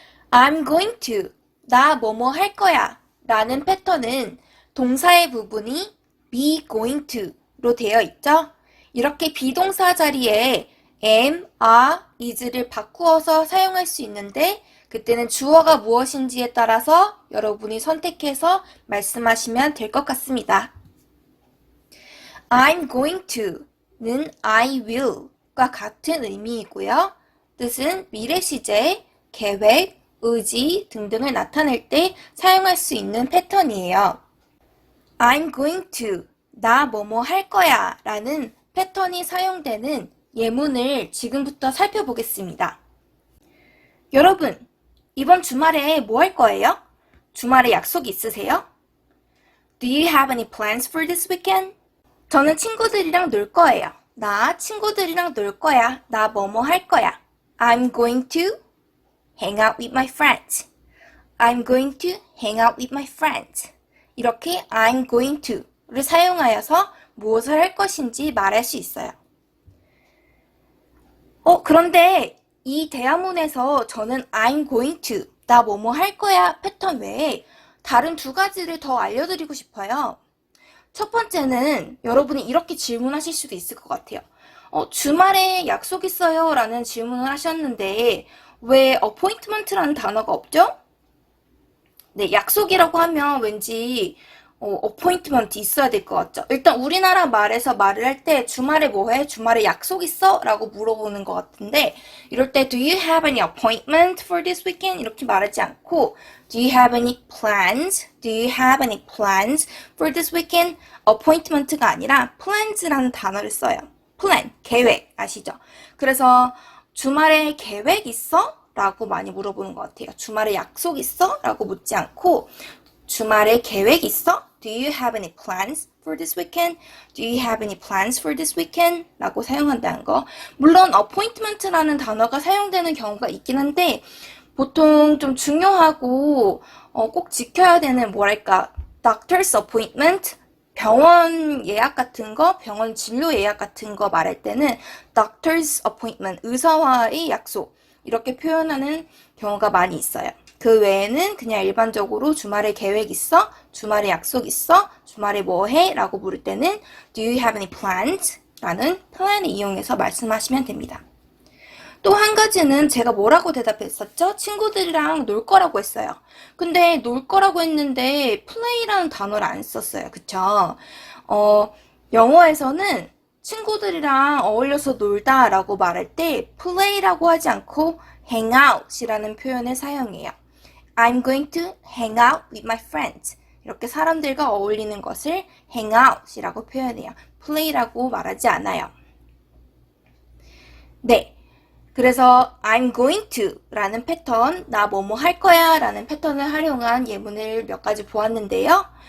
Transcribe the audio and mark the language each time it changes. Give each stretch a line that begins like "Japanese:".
English: I'm going to,
Korean: 나 뭐뭐 할 거야 라는 패턴은 동사의 부분이 be going to로 되어 있죠. 이렇게 비동사 자리에 am, are, is를 바꾸어서 사용할 수 있는데 그때는 주어가 무엇인지에 따라서 여러분이 선택해서 말씀하시면 될 것 같습니다.
English: I'm going to는 I will
Korean: 과 같은 의미이고요. 뜻은 미래 시제, 계획, 의지 등등을 나타낼 때 사용할 수 있는 패턴이에요.
English: I'm going to,
Korean: 나 뭐뭐 할 거야 라는 패턴이 사용되는 예문을 지금부터 살펴보겠습니다. 여러분, 이번 주말에 뭐 할 거예요? 주말에 약속 있으세요?
English: Do you have any plans for this weekend?
Korean: 저는 친구들이랑 놀 거예요. 나 친구들이랑 놀 거야. 나 뭐뭐 할 거야.
English: I'm going to hang out with my friends. I'm going to hang out with my friends.
Korean: 이렇게
English: I'm going to
Korean: 를 사용하여서 무엇을 할 것인지 말할 수 있어요. 그런데 이 대화문에서 저는
English: I'm going to,
Korean: 나 뭐뭐 할 거야 패턴 외에 다른 두 가지를 더 알려드리고 싶어요. 첫 번째는 여러분이 이렇게 질문하실 수도 있을 것 같아요. 주말에 약속 있어요? 라는 질문을 하셨는데 왜 appointment라는 단어가 없죠? 네, 약속이라고 하면 왠지 appointment 있어야 될 것 같죠? 일단 우리나라 말에서 말을 할 때 주말에 뭐 해? 주말에 약속 있어? 라고 물어보는 것 같은데 이럴 때
English: Do you have any appointment for this weekend?
Korean: 이렇게 말하지 않고
English: Do you have any plans? Do you have any plans for this weekend?
Korean: appointment가 아니라 plans라는 단어를 써요. plan, 계획 아시죠? 그래서 주말에 계획 있어? 라고 많이 물어보는 것 같아요. 주말에 약속 있어? 라고 묻지 않고 주말에 계획 있어?
English: Do you have any plans for this weekend? Do you have any plans for this weekend?
Korean: 라고 사용한다는 거. 물론 appointment라는 단어가 사용되는 경우가 있긴 한데 보통 좀 중요하고 꼭 지켜야 되는 뭐랄까
English: doctor's appointment,
Korean: 병원 예약 같은 거, 병원 진료 예약 같은 거 말할 때는 doctor's appointment, 의사와의 약속 이렇게 표현하는 경우가 많이 있어요. 그 외에는 그냥 일반적으로 주말에 계획 있어? 주말에 약속 있어? 주말에 뭐 해? 라고 물을 때는
English: Do you have any plans?
Korean: 라는 plan을 이용해서 말씀하시면 됩니다. 또 한 가지는 제가 뭐라고 대답했었죠? 친구들이랑 놀 거라고 했어요. 근데 놀 거라고 했는데 play라는 단어를 안 썼어요. 그쵸? 영어에서는 친구들이랑 어울려서 놀다 라고 말할 때 play라고 하지 않고 hang out 이라는 표현을 사용해요.
English: I'm going to hang out with my friends.
Korean: 이렇게 사람들과 어울리는 것을 hang out 이라고 표현해요. play라고 말하지 않아요. 네. 그래서
English: I'm going to
Korean: 라는 패턴, 나 뭐뭐 할 거야 라는 패턴을 활용한 예문을 몇 가지 보았는데요.